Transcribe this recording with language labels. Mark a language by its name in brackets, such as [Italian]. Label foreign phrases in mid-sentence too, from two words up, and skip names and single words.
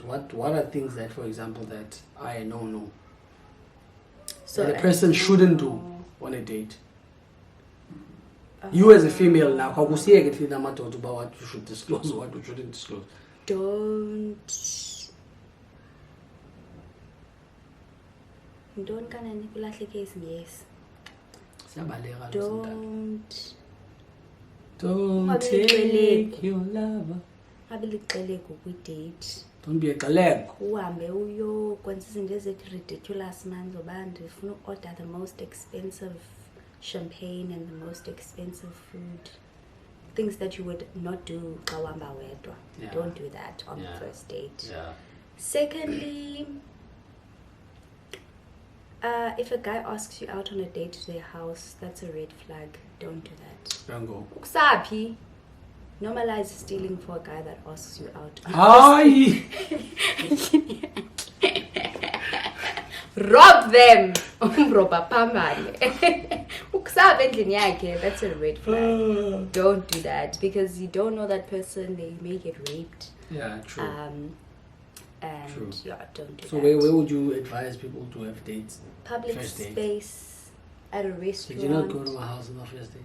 [English] What are things that, for example, that I know so that a person shouldn't do on a date? You as a female now, how could you get about what you should disclose or what you shouldn't disclose? Don't Don't [Xhosa] kana nikulahleke isingesi. Siyabaleka [English] Don't take your lover. [Xhosa] abilixeleko kwi-date. [English] Don't be a galego. [Xhosa] Uhambe uyokwenza izinto ezithi [English] ridiculous man [Xhosa] zoba ndifuna [English] order the most expensive champagne and the most expensive food. Things that you would not do [Xhosa] xa uhamba wedwa. [English] Yeah. Don't do that on the first date. Yeah. Secondly, if a guy asks you out on a date to their house, that's a red flag. Don't do that. Don't go. [Xhosa] Ukusaphi? [English] Normalize stealing for a guy that asks you out. Hi. Rob them. [Xhosa] Umroba phambane. Ukusaphi endlini yakhe, [English] that's a red flag. Don't do that because you don't know that person. They may get raped. Yeah, true. And True. yeah, don't do So that. where would you advise people to have dates? Public First date. space, at a restaurant. Did you not go to my house on the first date?